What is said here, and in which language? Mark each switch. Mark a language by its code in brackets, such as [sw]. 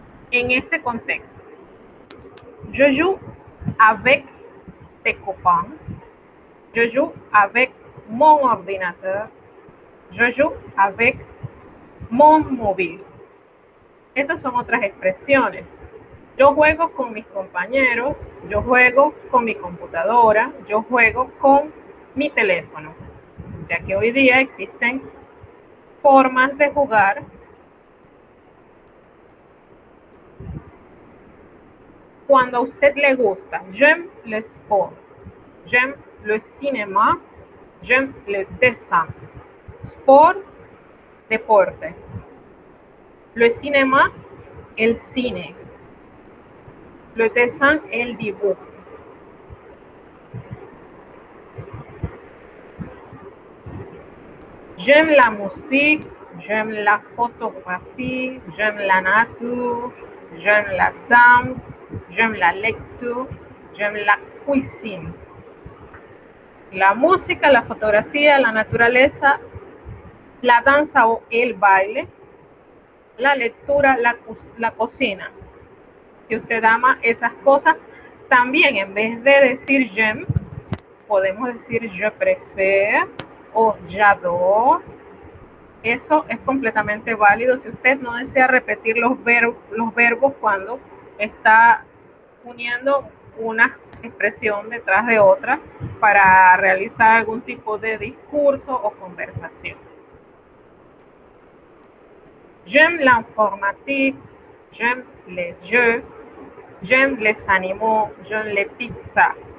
[es] En este contexto, [fr] je joue avec des copains. Je joue avec mon ordinateur. Je joue avec mon móvil. [es] Estas son otras expresiones. Yo juego con mis compañeros, yo juego con mi computadora, yo juego con mi teléfono, ya que hoy día existen formas de jugar cuando a usted le gusta. [fr] J'aime le sport, j'aime le cinéma, j'aime le dessin. [es] Sport, deporte. Le cinéma, el cine. Le dessin, el dibujo. [fr] J'aime la musique, j'aime la photographie, j'aime la nature, j'aime la danse, j'aime la lecture, j'aime la cuisine. [es] La música, la fotografía, la naturaleza, la danza o el baile, la lectura, la cocina. Si usted ama esas cosas, también en vez de decir j'aime, podemos decir je préfère o j'adore. Eso es completamente válido si usted no desea repetir los verbos cuando está uniendo una expresión detrás de otra para realizar algún tipo de discurso o conversación. [fr] J'aime l'informatique, j'aime les jeux, j'aime les animaux, j'aime les pizzas.